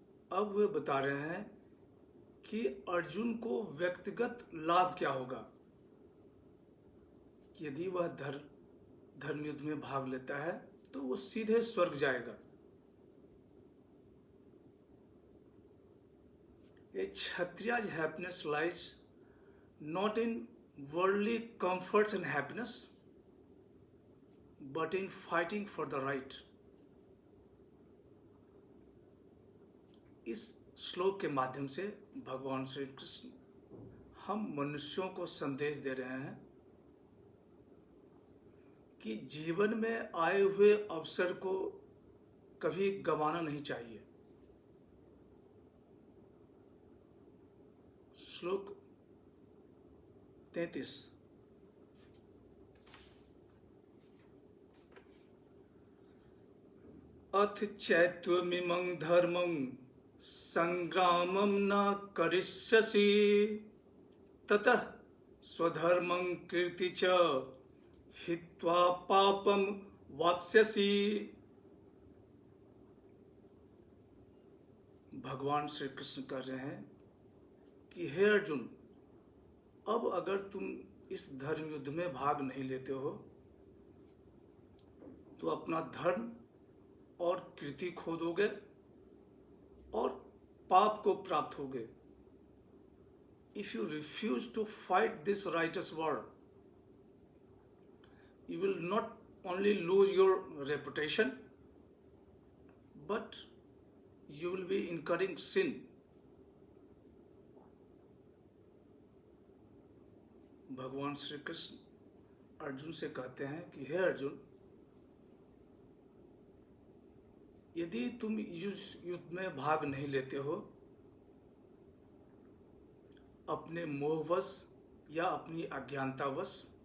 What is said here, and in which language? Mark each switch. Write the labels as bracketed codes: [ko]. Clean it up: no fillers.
[hi] अब वे बता रहे हैं कि अर्जुन को व्यक्तिगत लाभ क्या होगा यदि वह धर्म युद्ध में भाग लेता है तो वो सीधे स्वर्ग जाएगा। [en] A Kshatriya's happiness lies not in worldly comforts and happiness, but in fighting for the right. [hi] इस श्लोक के माध्यम से भगवान श्री कृष्ण हम मनुष्यों को संदेश दे रहे हैं कि जीवन में आए हुए अवसर को कभी गंवाना नहीं चाहिए। श्लोक 33। [sa] अथ चैत्वमिमं धर्मं संग्रामं न करिष्यसि ततः स्वधर्मं कीर्ति च हित्वा पापं वाप्स्यसि। [hi] भगवान श्री कृष्ण कह रहे हैं कि हे अर्जुन, अब अगर तुम इस धर्म युद्ध में भाग नहीं लेते हो तो अपना धर्म और कीर्ति खो दोगे और पाप को प्राप्त होगे। [en] If you refuse to fight this righteous war, you will not only lose your reputation, but you will be incurring sin. [hi] भगवान श्री कृष्ण अर्जुन से कहते हैं कि हे अर्जुन, यदि तुम इस युद्ध में भाग नहीं लेते हो अपने मोहवश या अपनी अज्ञानतावश,